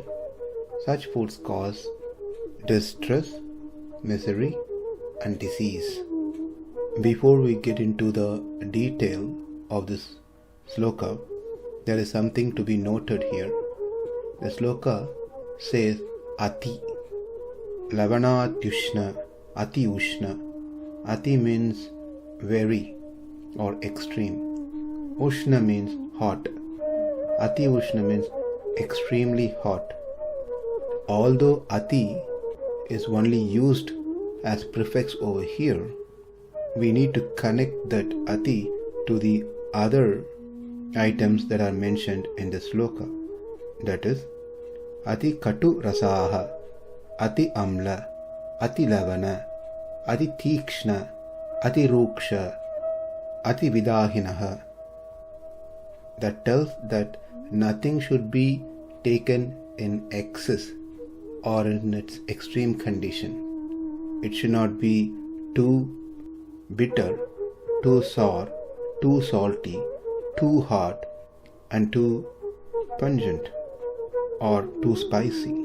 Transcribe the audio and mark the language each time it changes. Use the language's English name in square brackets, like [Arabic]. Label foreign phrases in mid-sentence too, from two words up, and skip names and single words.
[English] Such foods cause distress, misery and disease. Before we get into the detail of this sloka, there is something to be noted here. The sloka says [Sanskrit] ati, lavanatyuṣṇa, ati-uṣṇa. [English] Ati means very or extreme. Uṣṇa means hot. Ati-uṣṇa means extremely hot. Although ati is only used as prefix over here, we need to connect that ati to the other items that are mentioned in the sloka. That is, [Sanskrit] ati kaṭu rasaha, ati amla, ati lavana, ati tīkṣṇa, ati rūkṣa, ati vidāhinaḥ. [English] That tells that nothing should be taken in excess or in its extreme condition. It should not be too bitter, too sour, too salty, too hot, and too pungent or too spicy.